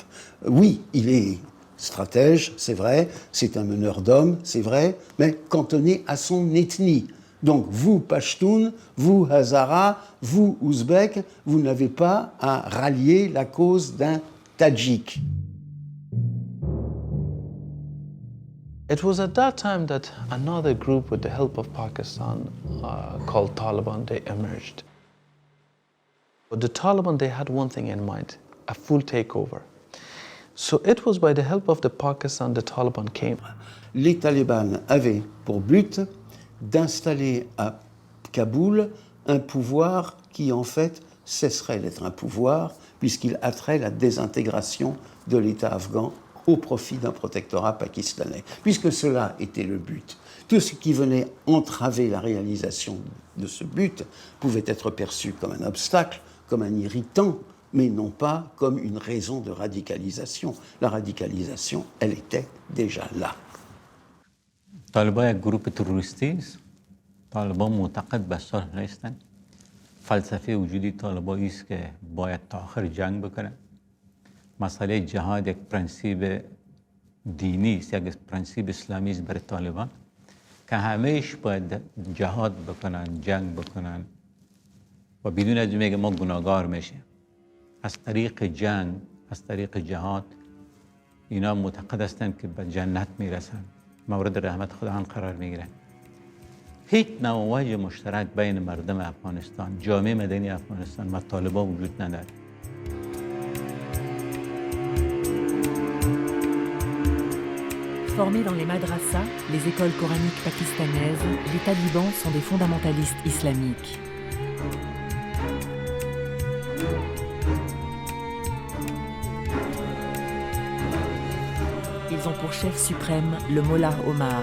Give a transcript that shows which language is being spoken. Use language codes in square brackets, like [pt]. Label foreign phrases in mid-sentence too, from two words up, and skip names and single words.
[fr] Oui, il est stratège, c'est vrai, c'est un meneur d'hommes, c'est vrai, mais cantonné à son ethnie. Donc vous, Pashtun, vous, Hazara, vous, Ouzbek, vous n'avez pas à rallier la cause d'un Tadjik. [en] It was at that time that another group, with the help of Pakistan, called Taliban, they emerged. But the Taliban, they had one thing in mind, a full takeover. So it was by the help of the Pakistan, the Taliban came. [fr] Les talibans avaient pour but d'installer à Kaboul un pouvoir qui, en fait, cesserait d'être un pouvoir, puisqu'il hâterait la désintégration de l'État afghan au profit d'un protectorat pakistanais, puisque cela était le but. Tout ce qui venait entraver la réalisation de ce but pouvait être perçu comme un obstacle, comme un irritant, mais non pas comme une raison de radicalisation. La radicalisation, elle était déjà là. [fa] طالبان یک گروه تروریستی است. طالبان معتقد به صلح نیستند. فلسفه وجودی طالبان است که باید تا آخر جنگ بکنند. مسئله جهاد یک پرنسیب دینی است، یک پرنسیب اسلامی است برای طالبان که همهش باید جهاد بکنن، جنگ بکنن و بدون از میگه ما گناهگار میشیم. از طریق جنگ، از طریق جهاد اینا معتقد هستند که به جنت میرسن، مورد رحمت خداوند قرار میگیرن. هیچ نوع وجه مشترک بین مردم افغانستان، جامعه مدنی افغانستان و طالبان وجود نداره. [fr] Formés dans les madrasas, les écoles coraniques pakistanaises, les talibans sont des fondamentalistes islamiques. Ils ont pour chef suprême le Mollah Omar.